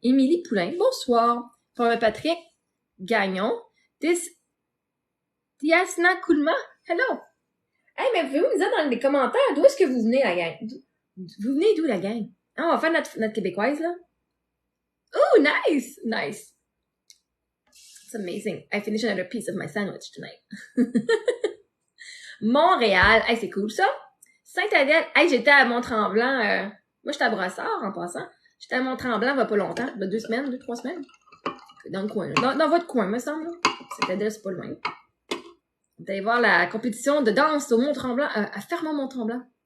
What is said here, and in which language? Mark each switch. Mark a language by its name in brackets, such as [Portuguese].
[French] Émilie Poulain. Bonsoir. Pour Patrick Gagnon. [English] Tiasna Koulma. Hello. [French] Hey, mais pouvez-vous nous dire dans les commentaires d'où est-ce que vous venez, la gang? Vous venez d'où, la gang? Ah, on va faire notre québécoise, là. Oh, [English] Ooh, nice! Nice. It's amazing. I finished another piece of my sandwich tonight. [French] Montréal. Hey, c'est cool, ça. Sainte-Adèle. Hey, j'étais à Mont-Tremblant. Moi, j'étais à Brossard, en passant. J'étais à Mont-Tremblant il y a pas longtemps. Il y a 2 semaines, 3 semaines. Dans le coin, là. Dans votre coin, me semble. Sainte-Adèle, c'est pas loin. On est allé voir la compétition de danse au Mont-Tremblant, à Fermont-Mont-Tremblant.